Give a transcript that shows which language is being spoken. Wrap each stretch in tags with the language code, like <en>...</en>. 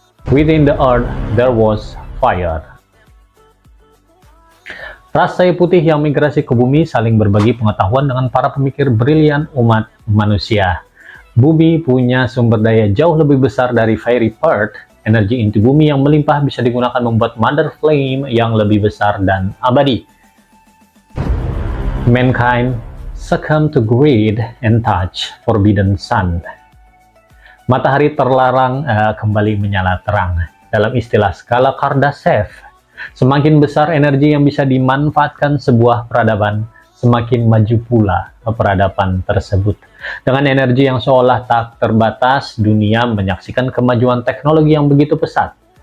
<en>Within the earth, there was fire.</en> <id>Ras sayap putih yang migrasi ke bumi saling berbagi pengetahuan dengan para pemikir brilian umat manusia. Bumi punya sumber daya jauh lebih besar dari Fairy Part. Energi inti bumi yang melimpah bisa digunakan membuat Mother Flame yang lebih besar dan abadi.</id> <en>Mankind succumb to greed and touch forbidden sun.</en> <id>Matahari terlarang kembali menyala terang. Dalam istilah skala Kardashev, semakin besar energi yang bisa dimanfaatkan sebuah peradaban, semakin maju pula peradaban tersebut. Dengan energi yang seolah tak terbatas, dunia menyaksikan kemajuan teknologi yang begitu pesat.</id>